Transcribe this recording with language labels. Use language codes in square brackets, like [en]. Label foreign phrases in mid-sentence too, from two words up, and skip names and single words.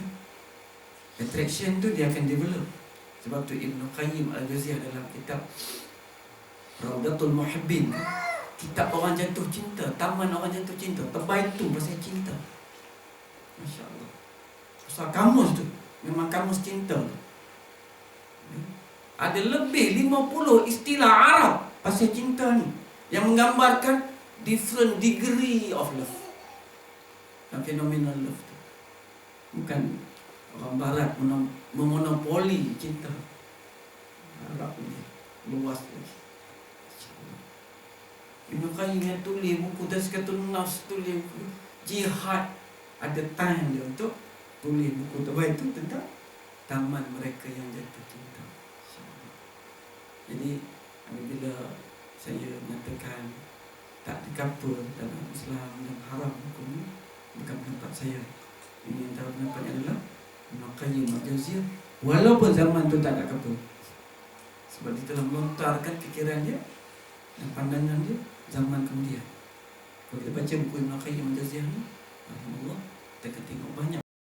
[ms] Attraction tu dia akan develop. Sebab tu Ibn Qayyim Al-Jawziyah dalam kitab Raudatul Muhibbin, kitab orang jatuh cinta, taman orang jatuh cinta, tebal tu pasal cinta. [ar] Masya Allah. [ms] Pasal kamus tu, memang kamus cinta. Ada lebih 50 istilah Arab pasal cinta ni, yang menggambarkan [en] different degree of love. [ms] Dan [en] phenomenal love [ms] tu. Bukan orang Barat memonopoli cinta. Arab ni luas lagi. Ibn Qayyim yang tulis buku Tazkiyatun Nafs, tulis buku jihad, ada time dia untuk tulis buku terbaik itu tentang taman mereka yang jatuh cinta. Jadi apabila saya mengatakan tak dikapa dalam Islam dan haram hukum ini, bukan pendapat saya, Ini antara pendapatnya adalah Ibn Qayyim al-Jauziyah. Walaupun zaman itu tak ada kabel, sebab dia telah melontarkan fikiran dia dan pandangan dia zaman kemudian. Kalau kita baca buku Ibn Qayyim al-Jauziyah ni, alhamdulillah, kita akan tengok banyak